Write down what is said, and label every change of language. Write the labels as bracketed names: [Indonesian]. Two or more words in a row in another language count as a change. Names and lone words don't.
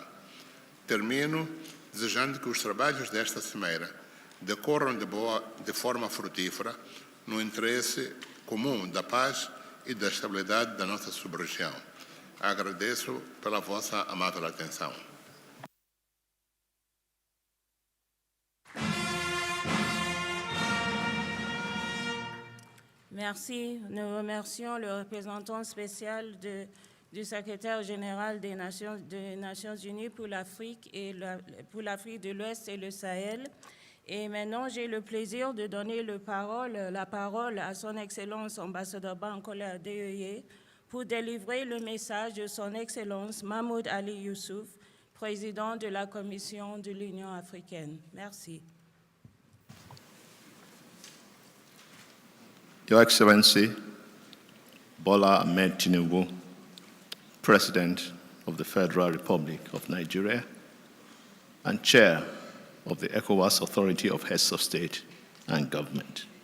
[Portuguese] Termino desejando que os trabalhos desta cimeira decorram de forma frutífera no interesse comum da paz e da estabilidade da nossa sub-região. Agradeço pela vossa amável atenção. [French] Merci. Nous remercions le représentant spécial du secrétaire général des Nations Unies pour l'Afrique de l'Ouest et le Sahel. Et maintenant, j'ai le plaisir de donner la parole à son Excellence ambassadeur Bankole Adeoye pour délivrer le message de son Excellence Mahmoud Ali Youssouf, président de la Commission de l'Union africaine. Merci. [English] Your Excellency, Bola Ahmed Tinubu, President of the Federal Republic of Nigeria and Chair of the ECOWAS Authority of Heads of State and Government.